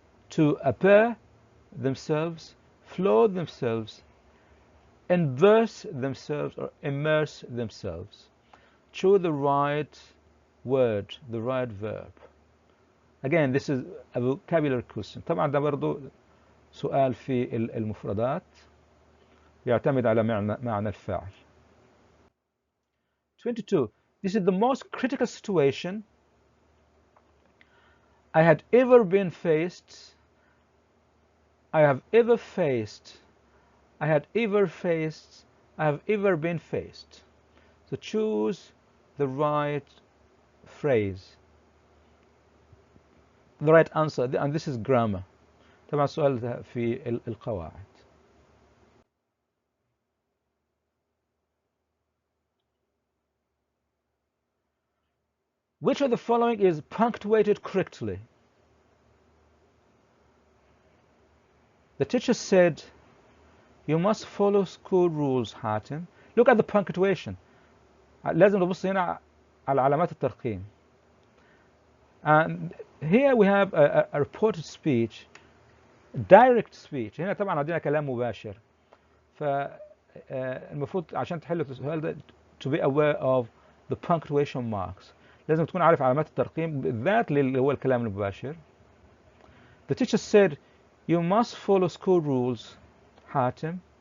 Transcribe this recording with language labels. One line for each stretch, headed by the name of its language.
English: To appear themselves, float themselves, immerse themselves or immerse themselves." Choose the right word, the right verb. Again, this is a vocabulary question.
Arabic: طبعا ده برضو سؤال في المفردات يعتمد على معنى الفاعل.
English: 22. This is the most critical situation I had ever been faced. I have ever faced. I had ever faced. I have ever been faced. So choose the right phrase, the right answer, and this is grammar.
Arabic: طبعا السؤال في القواعد.
English: Which of the following is punctuated correctly? The teacher said, "You must follow school rules, حاتم." Look at the punctuation.
Arabic: لازم نبص هنا على علامات الترقيم.
English: And here we have a reported speech, direct speech.
Arabic: هنا طبعا عندنا كلام مباشر. فالمفروض عشان تحل السؤال ده
English: to be aware of the punctuation marks.
Arabic: لازم تكون عارف علامات الترقيم بالذات اللي هو الكلام المباشر.
English: The teacher said, "You must follow school rules, حاتم."